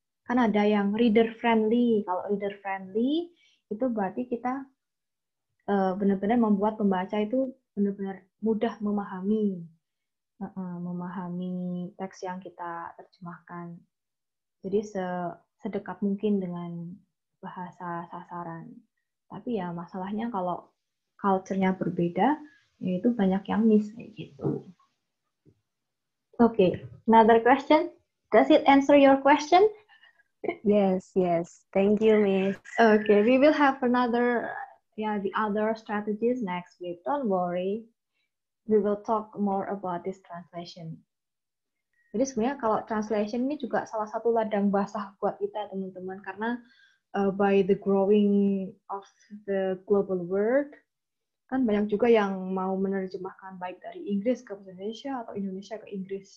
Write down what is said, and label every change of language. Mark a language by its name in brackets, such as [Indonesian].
[Indonesian] Kan ada yang reader friendly. Kalau reader friendly itu berarti kita benar-benar membuat pembaca itu benar-benar mudah memahami teks yang kita terjemahkan. Jadi sedekat mungkin dengan bahasa sasaran. Tapi ya masalahnya kalau culture-nya berbeda, yaitu banyak yang miss kayak gitu. [English] Okay, another question. Does it answer your question? Yes. Thank you, Miss. Okay, we will have the other strategies next week. Don't worry. We will talk more about this translation. [Indonesian] Jadi sebenarnya kalau translation ini juga salah satu ladang basah buat kita, teman-teman, karena [English] by the growing of the global world, [Indonesian] kan banyak juga yang mau menerjemahkan baik dari Inggris ke Indonesia atau Indonesia ke Inggris.